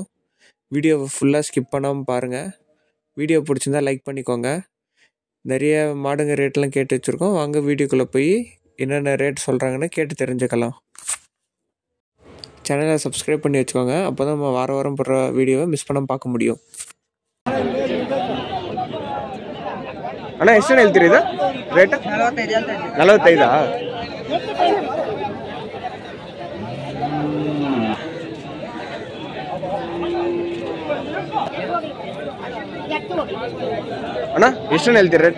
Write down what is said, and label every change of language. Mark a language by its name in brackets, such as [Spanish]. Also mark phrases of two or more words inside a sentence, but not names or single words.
[Tamil] வீடியோவை ஃபுல்லாக ஸ்கிப் பண்ணாமல் பாருங்கள். வீடியோ பிடிச்சிருந்தா லைக் பண்ணிக்கோங்க. நிறைய மாடுங்க ரேட்டெல்லாம் கேட்டு வச்சுருக்கோம். வாங்க வீடியோக்குள்ளே போய் என்னென்ன ரேட் சொல்கிறாங்கன்னு கேட்டு தெரிஞ்சுக்கலாம். சேனலை சப்ஸ்கிரைப் பண்ணி வச்சுக்கோங்க. அப்போ தான் நம்ம வாரம் போடுற வீடியோவை மிஸ் பண்ணாமல் பார்க்க முடியும். [Kannada] ಅಣ್ಣ ಎಷ್ಟು ಹೇಳ್ತೀರಿ ಇದು ರೇಟ್? 45. ಅಣ್ಣ ಎಷ್ಟು ಹೇಳ್ತೀರಿ ರೇಟ್?